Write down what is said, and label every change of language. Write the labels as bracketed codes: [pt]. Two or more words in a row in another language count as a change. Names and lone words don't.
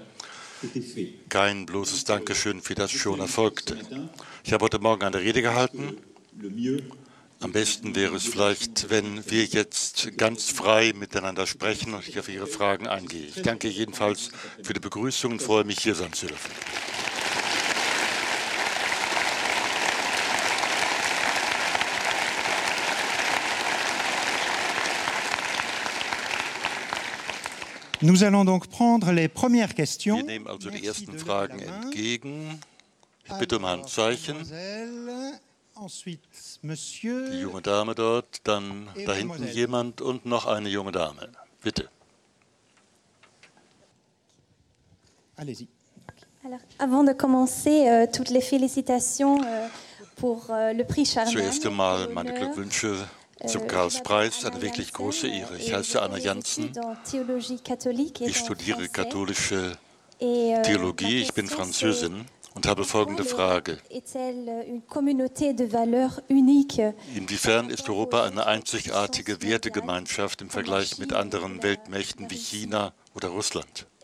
[de] Kein bloßes Dankeschön für das schon Erfolgte. Ich habe heute Morgen eine Rede gehalten. Am besten wäre es vielleicht, wenn wir jetzt ganz frei miteinander sprechen und ich auf Ihre Fragen eingehe. Ich danke jedenfalls für die Begrüßung und freue mich, hier sein zu dürfen. [fr] Nous allons donc prendre les premières questions. [de] Wir nehmen also die ersten Fragen entgegen. Ich bitte um Handzeichen. Die junge Dame dort, dann da hinten jemand und noch eine junge Dame. Bitte. [fr] Allez-y. Alors, avant de commencer, toutes les félicitations pour le prix Charlemagne. [de] Zuerst einmal meine Glückwünsche zum Karlspreis, eine wirklich große Ehre. Ich heiße Anna Janssen. Ich studiere katholische Theologie. Ich bin Französin. Und habe folgende Frage. Inwiefern ist Europa eine einzigartige Wertegemeinschaft im Vergleich mit anderen Weltmächten wie China oder Russland?